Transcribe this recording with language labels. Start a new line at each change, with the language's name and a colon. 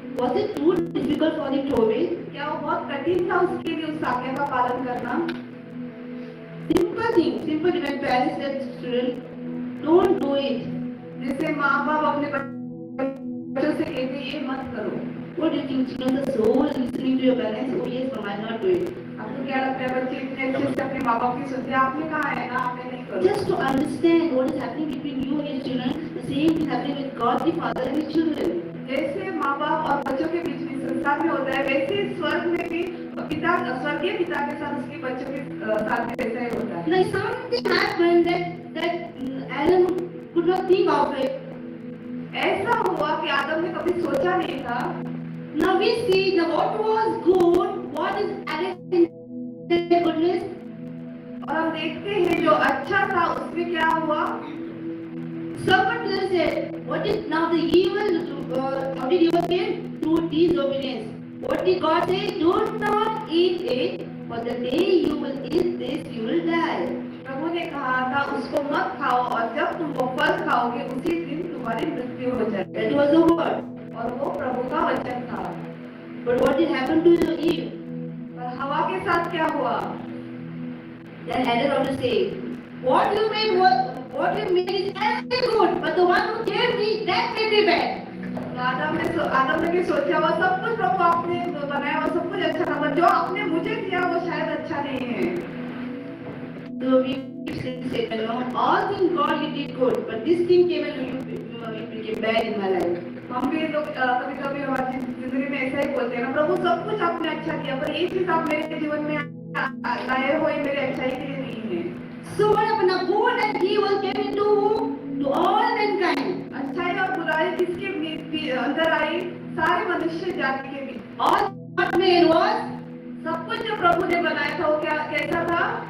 English: Was it too difficult for him to obey?
Hindi: क्या वो बहुत कठिन था उसके लिए उस आज्ञा का पालन करना?
English: Simple thing. Simple when parents tell children, don't do it.
Hindi: जैसे माँ बाप अपने बच्चों से कहते ये मत करो.
English: What do you think? Children are so listening to your parents. Oh yes, mom, I'll not do it.
Hindi: आपको क्या लगता है बच्चे इतने अच्छे से अपने माँ बाप की सुनते हैं? आपने कहा है ना आपने नहीं करो.
English: Just to understand what is happening between you and your children, the same is happening with God the Father and His children.
Hindi: जैसे माँ बाप और बच्चों के बीच में संसार में होता है वैसे स्वर्ग में भी पिता स्वर्गीय पिता के साथ उसके बच्चों के साथ भी वैसा ही होता है.
English: Like something happened that Adam could not think of it.
Hindi: ऐसा हुआ कि आदम ने कभी सोचा नहीं था.
English: Now we see that what was good, what is added in the goodness.
Hindi: और हम देखते हैं जो अच्छा था उसमें क्या हुआ?
English: Someone said, what is now the evil? How did evil came? Through disobedience. What did God say? Do not eat it, for the day you will eat this, you will die.
Hindi: प्रभु ने कहा था उसको मत खाओ और जब तुम वो फल खाओगे उसी दिन तुम्हारी मृत्यु हो जाएगी.
English: That was the word.
Hindi: और वो प्रभु का वचन था.
English: But what did happen to Eve?
Hindi: पर हवा के साथ क्या हुआ?
English: Then Adam had to say, what you made is everything good, but the one who gave me that made me bad.
Hindi: आदम ने भी सोचा वो सब कुछ प्रभु आपने बनाया वो सब कुछ अच्छा था, पर जो आपने मुझे दिया वो शायद अच्छा नहीं है.
English: So we say, all things God he did good, but this thing came and it became bad in my life.
Hindi: हम भी लोग कभी-कभी हमारी जिंदगी में ऐसा ही बोलते हैं ना, प्रभु सब कुछ आपने अच्छा किया पर ये चीज आप मेरे जीवन में लाए हो ये मेरे अच्छाई के लिए नहीं है.
English: So what happened? Now good and evil came into all mankind.
Hindi: अच्छाई और बुराई किसके अंदर आई? सारे मनुष्य जाति के बीच.
English: All what made was
Hindi: सब कुछ जो प्रभु ने बनाया था वो क्या कैसा था?